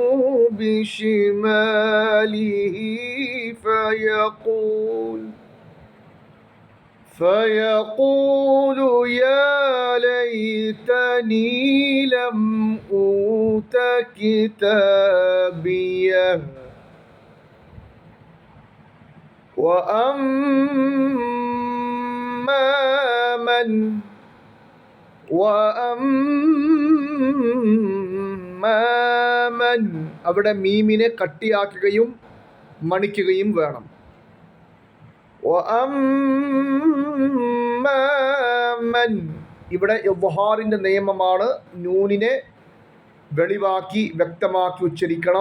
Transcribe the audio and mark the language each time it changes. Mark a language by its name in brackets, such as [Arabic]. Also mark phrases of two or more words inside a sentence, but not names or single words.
[Arabic] بشماله فيقول يا ليتني لم أوت كتابيه. وأما من [Malayalam] അവിടെ മീമിനെ കട്ടിയാക്കുകയും മണിക്കുകയും വേണം. വഅമ്മൻ ഇവിടെ ഇദ്ഹാറിന്റെ നിയമമാണ്. നൂനിനെ വെളിവാക്കി വ്യക്തമാക്കി ഉച്ചരിക്കണം.